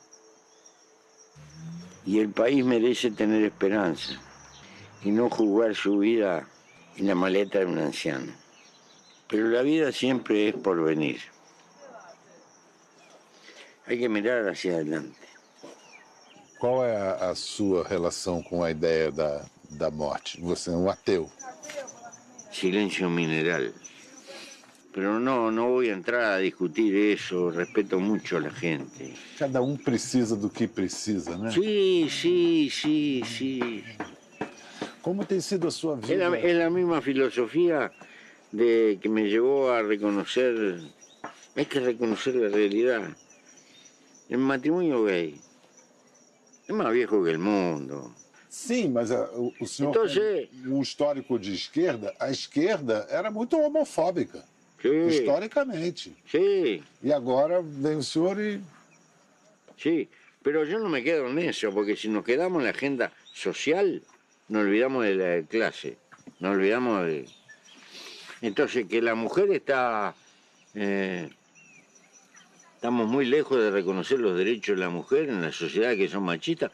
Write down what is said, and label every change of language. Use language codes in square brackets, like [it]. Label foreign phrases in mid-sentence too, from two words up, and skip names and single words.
[es] Y el país merece tener esperanza y no jugar su vida en la maleta de un anciano. Pero la vida siempre es por venir. Hay que mirar hacia adelante. [pt] Qual é a sua relação com a ideia da morte? Você é um ateu. [es] Silencio mineral. Pero no voy a entrar a discutir eso, respeto mucho a la gente. [pt] Cada precisa do que precisa, né? [es] Sí. [pt] Como tem sido a sua vida? [es] Es la misma filosofía de que me llevó a reconocer, hay que reconocer la realidad. El matrimonio gay es más viejo que el mundo. [pt] Sim, mas o senhor Então, tem um histórico de esquerda. A esquerda era muito homofóbica, [es] Sí, [pt] historicamente. [es] sí, [pt] E agora vem o senhor e... [es] sí. Pero yo no me quedo en eso, porque si nos quedamos en la agenda social, nos olvidamos de la clase, nos olvidamos de... Entonces, que la mujer está... estamos muy lejos de reconocer los derechos de la mujer en la sociedad que son machistas.